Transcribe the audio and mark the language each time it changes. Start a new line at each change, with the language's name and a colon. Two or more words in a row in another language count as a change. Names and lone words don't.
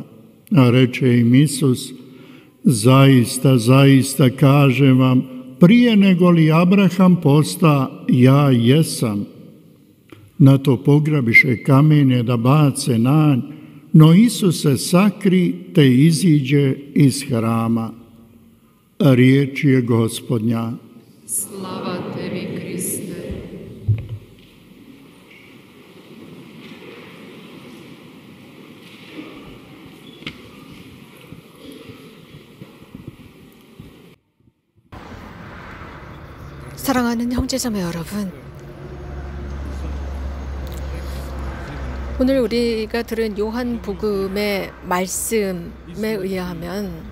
Croatian: A reče im Isus: zaista, zaista kažem vam, prije nego li Abraham posta, ja jesam. Na to pograbiše kamenje da bace na nj, no Isus se sakri te iziđe iz hrama. Riječ je Gospodnja. Slava tebi, Kriste.
Korean: 사랑하는 형제자매 여러분, 오늘 우리가 들은 요한복음의 말씀에 의하면